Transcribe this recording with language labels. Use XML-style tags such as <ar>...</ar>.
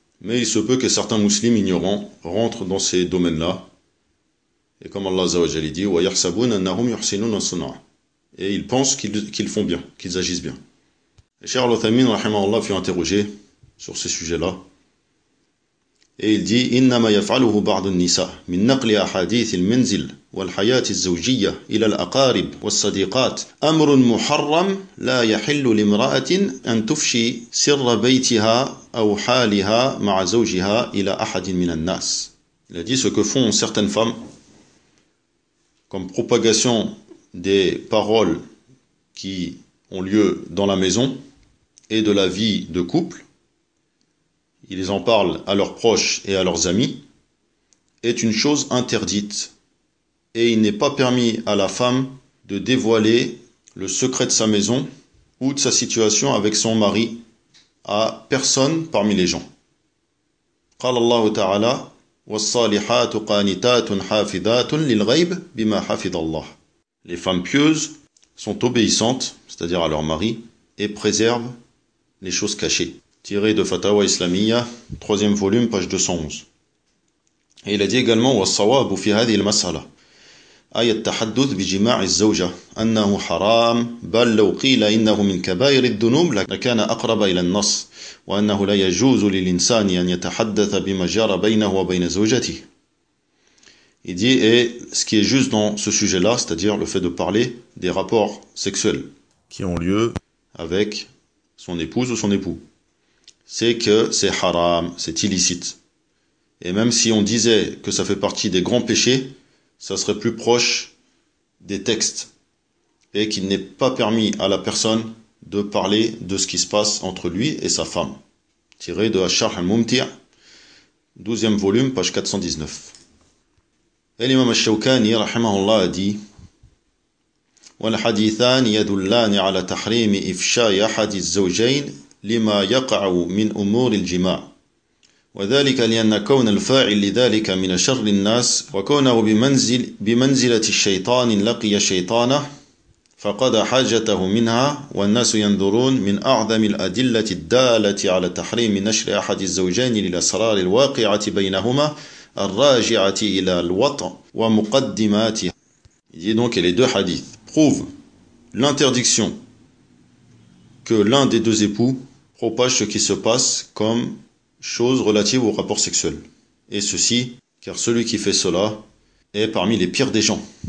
<fr>Mais il se peut que certains musulmans ignorants rentrent dans ces domaines-là. Et comme Allah Azzawajal dit,</fr> <ar>وَيَحْسَبُونَ أَنَّهُمْ يُحْسِنُونَ صُنْعًا.</ar> <fr>Et ils pensent qu'ils font bien, qu'ils agissent bien. Et Cheikh Al-Uthaymeen, rahimahullah, fut interrogé sur ces sujets-là. Et il dit,</fr> <ar>إنما يفعله بعض النساء من نقل أحاديث المنزل والحياة الزوجية إلى الأقارب والصديقات أمر محرم لا يحل لامرأة أن تفشي سر بيتها أو حالها مع زوجها إلى أحد من الناس.</ar> <fr>Il a dit ce que font certaines femmes comme propagation des paroles qui ont lieu dans la maison et de la vie de couple. Ils en parlent à leurs proches et à leurs amis, est une chose interdite. Et il n'est pas permis à la femme de dévoiler le secret de sa maison ou de sa situation avec son mari à personne parmi les gens.</fr> <ar>قال الله تعالى والصالحات قانتات حافظات للغيب بما حفظ الله.</ar> <fr>Les femmes pieuses sont obéissantes, c'est-à-dire à leur mari, et préservent les choses cachées. Tiré de Fatawa Islamiyya, 3e volume, page 211. Et il a dit également</fr> <ar>وَالصَّوَابُ فِي هَذِي الْمَسْأَلَةِ أَيَ التَّحَدُّثُ بِجِمَاعِ الزَّوْجَةِ أَنَّهُ حَرَامٌ بَلْ لَوْ قِيلَ إِنَّهُ مِنْ كَبَائِرِ الذُّنُوبِ لَكَانَ أَقْرَبَ إِلَى النَّصِّ وَأَنَّهُ لَا يَجُوزُ لِلْإِنسَانِ أَنْ يَتَحَدَّثَ بِمَا جَرَى بَيْنَهُ وَبَيْنَ زَوْجَتِهِ.</ar> <fr>Il dit, et ce qui est juste dans ce sujet-là, c'est-à-dire le fait de parler des rapports sexuels qui ont lieu avec son épouse ou son époux, c'est que c'est haram, c'est illicite. Et même si on disait que ça fait partie des grands péchés, ça serait plus proche des textes et qu'il n'est pas permis à la personne de parler de ce qui se passe entre lui et sa femme. Tiré de Ash-Sharh al-Mumti', 12e volume, page 419.</fr> <ar>الإمام الشوكاني رحمه الله دي والحديثان يدلان على تحريم إفشاء أحد الزوجين لما يقع من أمور الجماع وذلك لأن كون الفاعل لذلك من شر الناس وكونه بمنزلة الشيطان لقي شيطانه فقد حاجته منها والناس ينظرون من أعظم الأدلة الدالة على تحريم نشر أحد الزوجين للأسرار الواقعة بينهما.</ar> <fr>Il dit donc que les deux hadiths prouvent l'interdiction que l'un des deux époux propage ce qui se passe comme chose relative au rapport sexuel. Et ceci, car celui qui fait cela est parmi les pires des gens.</fr>